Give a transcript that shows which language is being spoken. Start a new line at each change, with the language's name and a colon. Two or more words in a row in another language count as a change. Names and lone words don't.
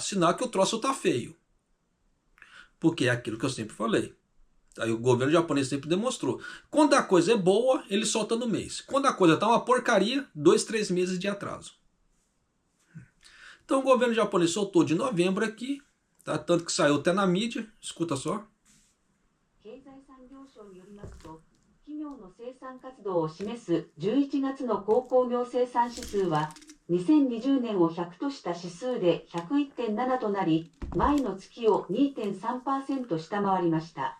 Portuguese: Sinal que o troço tá feio. Porque é aquilo que eu sempre falei. Aí o governo japonês sempre demonstrou. Quando a coisa é boa, ele solta no mês. Quando a coisa tá uma porcaria, 2, 3 meses de atraso. Então o governo japonês soltou de novembro aqui. Tá? Tanto que saiu até na mídia. Escuta só.
Japanese: 企業の生産活動を示す11月の鉱工業生産指数は2020年を100とした指数で 101.7 となり、前の月を 2.3% 下回りました。